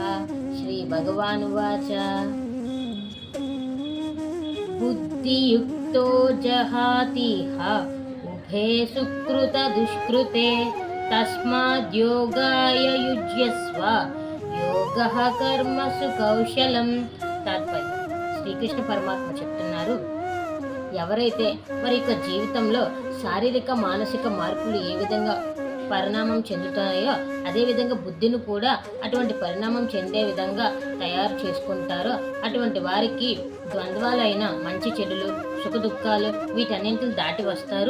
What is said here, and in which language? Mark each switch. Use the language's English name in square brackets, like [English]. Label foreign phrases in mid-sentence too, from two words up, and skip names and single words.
[Sanskrit] श्री भगवानुवाच बुद्धियुक्तो जहातिह उभे सुकृत दुष्कृते तस्माद्योगाय युज्यस्व योगः कर्मसु कौशलं। [Telugu] తాత్పర్యం శ్రీకృష్ణ పరమాత్మ చెప్తున్నారు, ఎవరైతే వారి యొక్క జీవితంలో శారీరక మానసిక మార్పులు ఏ విధంగా పరిణామం చెందుతాయో అదేవిధంగా బుద్ధిని కూడా అటువంటి పరిణామం చెందే విధంగా తయారు చేసుకుంటారో అటువంటి వారికి ద్వంద్వాలైన మంచి చెడులు సుఖ దుఃఖాలు వీటన్నింటిని దాటి వస్తారు.